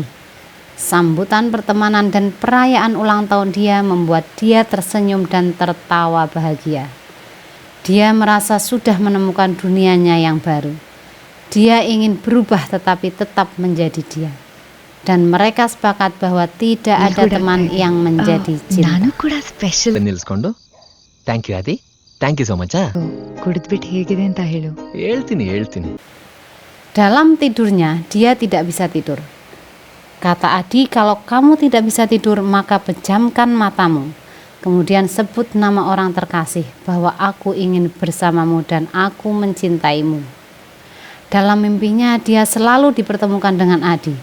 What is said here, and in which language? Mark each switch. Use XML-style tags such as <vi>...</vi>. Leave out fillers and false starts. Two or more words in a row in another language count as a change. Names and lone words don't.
<id>Sambutan pertemanan dan perayaan ulang tahun dia membuat dia tersenyum dan tertawa bahagia. Dia merasa sudah menemukan dunianya yang baru. Dia ingin berubah tetapi tetap menjadi dia. Dan mereka sepakat bahwa tidak ada teman yang menjadi cinta.</id> <kn>ನಾನು ಕೂಡ ಸ್ಪೆಷಲ್.</kn> <en>ನಿಲ್ಸ್ಕೊಂಡು thank you ಆದಿ, thank you so much.</en> <kn>ಕುಡಿದ್ಬಿಟ್ಟು ಹೇಗಿದೆ ಅಂತ ಹೇಳು. ಹೇಳ್ತೀನಿ.</kn> <id>Dalam tidurnya, dia tidak bisa tidur. Kata Adi, kalau kamu tidak bisa tidur, maka pejamkan matamu. Kemudian sebut nama orang terkasih bahwa aku ingin bersamamu dan aku mencintaimu. Dalam mimpinya, dia selalu dipertemukan dengan Adi.</id>